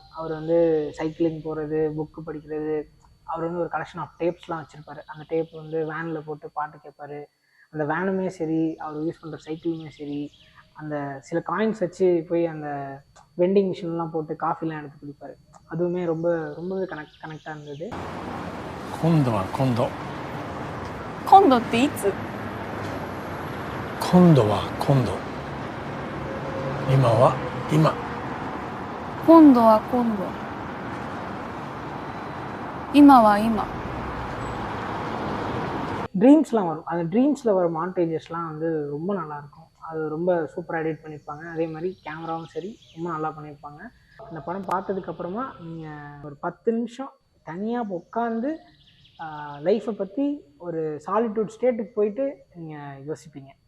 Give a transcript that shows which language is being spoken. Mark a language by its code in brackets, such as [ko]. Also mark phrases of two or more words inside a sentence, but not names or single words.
[ta] அவர் வந்து சைக்கிளிங் போகிறது, புக்கு படிக்கிறது, அவர் வந்து ஒரு [en] collection of tapesலாம் [ta] வச்சுருப்பார். அந்த டேப் வந்து வேனில் போட்டு பாட்டு கேட்பார். அந்த வேனுமே சரி, அவர் யூஸ் பண்ணுற சைக்கிளுமே சரி, அந்த சில காயின்ஸ் வச்சு போய் அந்த [en] vending machineலாம் [ta] போட்டு காஃபிலாம் எடுத்து குடிப்பார். அதுவுமே ரொம்பவே கனெக்டாக இருந்தது. [ja] 今度は今度。今度っていつ？今度は今度。今は今。今度は今度。今は今。 [ta] ட்ரீம்ஸ்லாம் வரும். அந்த ட்ரீம்ஸில் வர மாண்டேஜஸ்லாம் வந்து ரொம்ப நல்லாயிருக்கும். அது ரொம்ப சூப்பராக எடிட் பண்ணியிருப்பாங்க. அதே மாதிரி கேமராவும் சரி ரொம்ப நல்லா பண்ணியிருப்பாங்க. இந்த படம் பார்த்ததுக்கப்புறமா நீங்கள் ஒரு 10 நிமிஷம் தனியாக உட்காந்து லைஃப்பை பற்றி ஒரு [en] solitude stateக்கு [ta] போயிட்டு நீங்கள் யோசிப்பீங்க.